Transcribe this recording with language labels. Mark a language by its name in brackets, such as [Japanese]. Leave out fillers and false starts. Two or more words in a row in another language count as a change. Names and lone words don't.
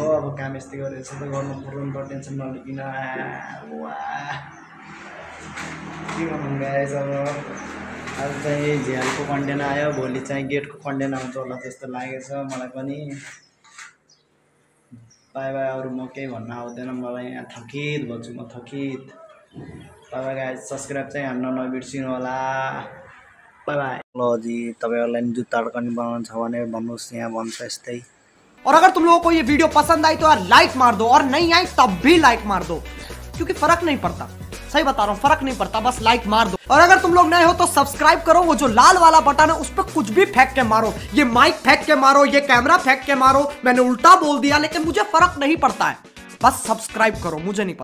[Nepali] अब काम यस्तै गरेर यसो त गर्नु पर्यो टेन्सन नलिकन। के गर्नु गाइस अब आज चाहिँ झ्यालको कन्टेन आयो, भोलि चाहिँ गेटको कन्टेन आउँछ होला त्यस्तो लागेको छ मलाई पनि। [English] bye bye, [Nepali] अरू म केही भन्न आउँदैन मलाई, यहाँ थकित भन्छु म, थकित। [English] bye bye guys, [Nepali] सब्सक्राइब चाहिँ हान्न नबिर्सिनु होला। [English] bye bye. [Nepali] ल जी, तपाईँहरूलाई जुत्ता अड्कनी बनाउनु छ भने भन्नुहोस्, यहाँ भन्छ यस्तै। [Hindi] और अगर तुम लोगों को ये वीडियो पसंद आई तो यार लाइक मार दो, और नहीं आई तब भी लाइक मार दो, क्योंकि फर्क नहीं पड़ता। सही बता रहा हूँ, फर्क नहीं पड़ता, बस लाइक मार दो। और अगर तुम लोग नए हो तो सब्सक्राइब करो, वो जो लाल वाला बटन है उस पर कुछ भी फेंक के मारो, ये माइक फेंक के मारो, ये कैमरा फेंक के मारो, मैंने उल्टा बोल दिया लेकिन मुझे फर्क नहीं पड़ता है, बस सब्सक्राइब करो, मुझे नहीं पता।